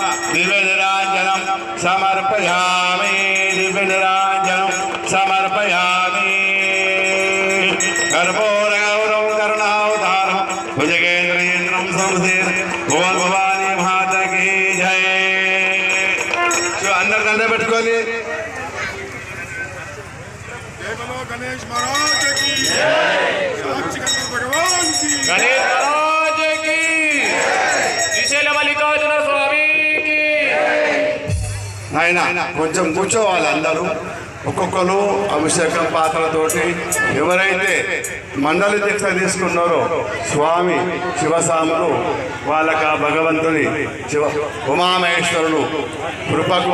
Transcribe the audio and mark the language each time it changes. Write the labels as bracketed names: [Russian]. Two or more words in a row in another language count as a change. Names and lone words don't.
[Sanskrit] దివ్యనిరాంజనం సమర్పయామి, దివ్యనిరాంజనం సమర్పయామి. కర్పూర గౌరవం కరుణావతారం భుజగేంద్రేంద్రం సంస్థిర్. [Hindi] ओम भवानी माता की जय. [Telugu] అందరు దండ పెట్టుకొని [Hindi] गणेश महाराज की साक्षी गणेश भगवान की, गणेश महाराज की, శ్రీశైల మల్లికార్జున స్వామి की. [Telugu] ఆయన కొంచెం కూర్చోవాలి అందరూ. ఒక్కొక్కరు అభిషేకం పాత్రతోటి ఎవరైతే మండలి దీక్ష తీసుకున్నారో స్వామి శివసాములు వాళ్ళకి ఆ భగవంతుని శివ ఉమామహేశ్వరుడు కృపకు.